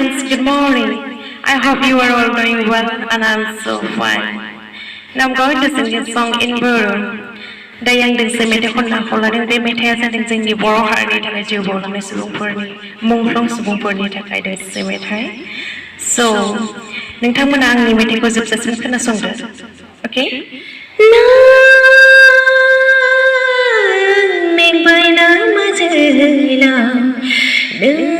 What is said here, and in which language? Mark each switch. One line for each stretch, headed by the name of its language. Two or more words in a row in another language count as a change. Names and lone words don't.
English: good morning. I hope you are all doing well and I'm so fine. Now I'm going to sing a song in Boro. Đây anh
Bodo: dwngse methai खननाखौ लादों बे मेथाइआ जादों जोंनि बर' हारिनि थाखाय जिउ बावलांनाय सुबुंफोरनि मुंख्लं सुबुंफोरनि थाखाय दwngसे मेथाइ So नोंथांमोना आंनि मेथाइखौ जोबजासिम खोनासंदो Okay मेंबायना माजेला नों